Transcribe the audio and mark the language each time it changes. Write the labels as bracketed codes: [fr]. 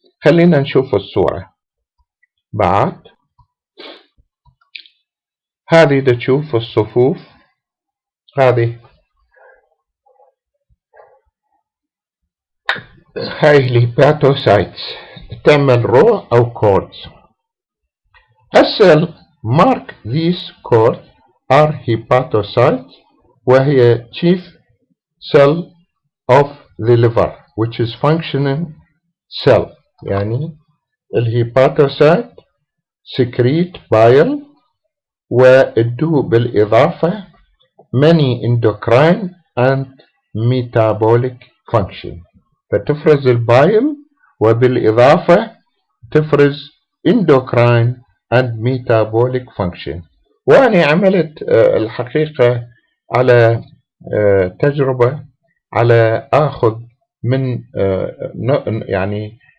[ar] خلينا نشوف الصورة بعد. هذه تشوف الصفوف هذه هاي الهيباتوسايتس تعمل رو أو كوردز. [en] السيل mark these cords are hepatocytes [ar] وهي [en] chief cell of the liver which is functioning cell. [ar] يعني الهيباتوسايت [en] secrete bile [ar] وادو بالإضافة [en] many endocrine and metabolic function. [ar] فتفرز البايل وبالإضافة تفرز [en] endocrine and metabolic function. [ar] وأنا عملت الحقيقة على تجربة على آخذ من يعني